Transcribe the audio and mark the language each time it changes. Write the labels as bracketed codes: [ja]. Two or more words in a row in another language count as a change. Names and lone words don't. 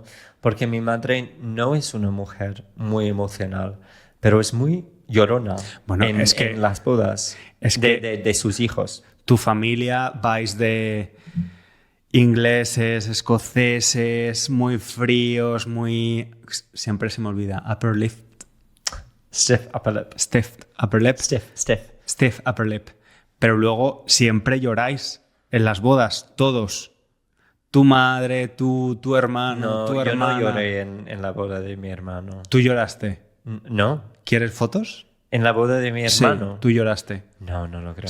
[es] Porque mi madre no es una mujer muy emocional, pero es muy llorona en las bodas de sus hijos. Tu familia vais de ingleses, escoceses, muy fríos, muy... Siempre se me olvida. [en] Upper lip. Stiff upper lip. Stiff upper lip. Stiff upper lip. [es] Pero luego siempre lloráis en las bodas, todos. Tu madre, tu hermano, tu hermana. Yo no lloré en la boda de mi hermano. ¿Tú lloraste? No. ¿Quieres fotos? ¿En la boda de mi hermano? Sí, tú lloraste. No lo creo.